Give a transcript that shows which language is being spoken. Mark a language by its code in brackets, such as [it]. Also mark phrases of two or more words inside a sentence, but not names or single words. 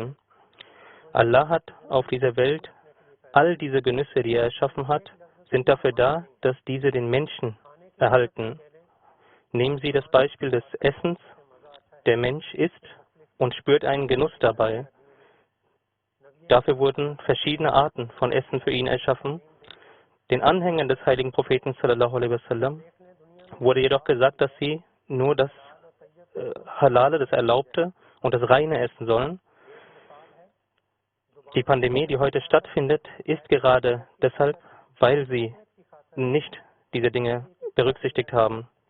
[de] Allah hat auf dieser Welt all diese Genüsse, die er erschaffen hat, sind dafür da, dass diese den Menschen erhalten. Nehmen Sie das Beispiel des Essens. Der Mensch isst und spürt einen Genuss dabei. Dafür wurden verschiedene Arten von Essen für ihn erschaffen. Den Anhängern des heiligen Propheten [ar] صلى الله عليه وسلم [de] wurde jedoch gesagt, dass sie nur das Halale, das Erlaubte und das Reine essen sollen. Die Pandemie, die heute stattfindet, ist gerade deshalb, weil sie nicht diese Dinge berücksichtigt haben.